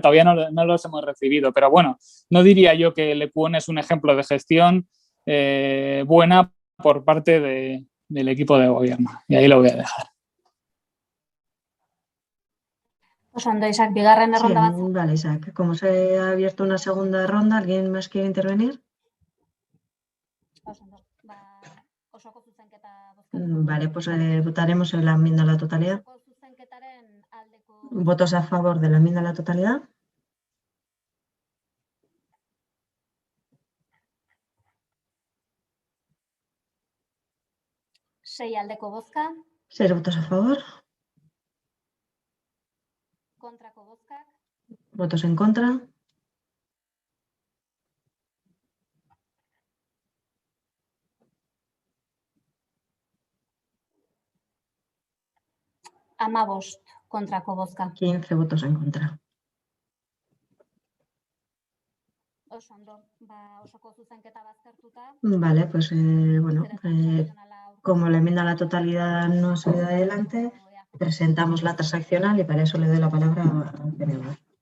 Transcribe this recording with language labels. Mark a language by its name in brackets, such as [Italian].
[Spanish] Todavía no los hemos recibido, pero bueno, no diría yo que el Lekuona es un ejemplo de gestión buena por parte del equipo de gobierno, y ahí lo voy a dejar. [Basque] Osondo, Isaac, bigarren erronda bat. [Spanish] Vale, Isaac, como se ha abierto una segunda ronda, ¿alguien más quiere intervenir? [Basque] Osondo, osoko zuzenketa [Spanish] Vale, pues votaremos en la enmienda a la totalidad. [Basque] Osoko zuzenketaren aldeko [Spanish] ¿Votos a favor de la enmienda a la totalidad? [Basque] sei aldeko bozka, [Spanish] 6 votos a favor. [Basque] kontrako bozkak, [Spanish] ¿Votos en contra? [Basque] amabost kontrako bozka. [Spanish] 15 votos en contra. [Basque] Osondo, osoko zuzenketa baztertuta. [Spanish] Vale, pues bueno, como la enmienda a la totalidad no se da adelante, presentamos la transaccional y para eso le doy la palabra al PNV.